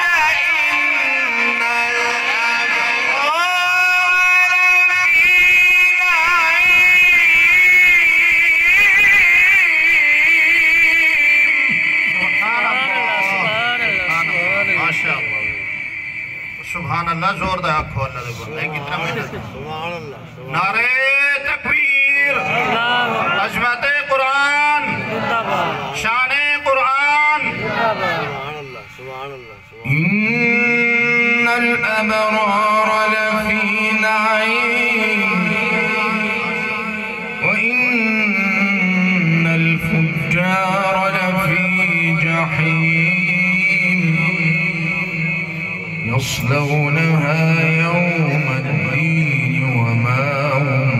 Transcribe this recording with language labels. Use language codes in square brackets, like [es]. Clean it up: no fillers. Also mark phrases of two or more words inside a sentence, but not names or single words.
[ar] إن الأبرار لفي نعيم. ما شاء الله. سبحان الله. [pa] जोर दे आखो अल्लाह दे बंदे कितना मेहनत. [ar] سبحان الله. [ur] نعرے تکبیر. عظمت قرآن. شان قرآن. [ar] سبحان الله. إن الأبرار لفي نعيم وإن الفجار لفي جحيم يصلونها يوم الدين وما هم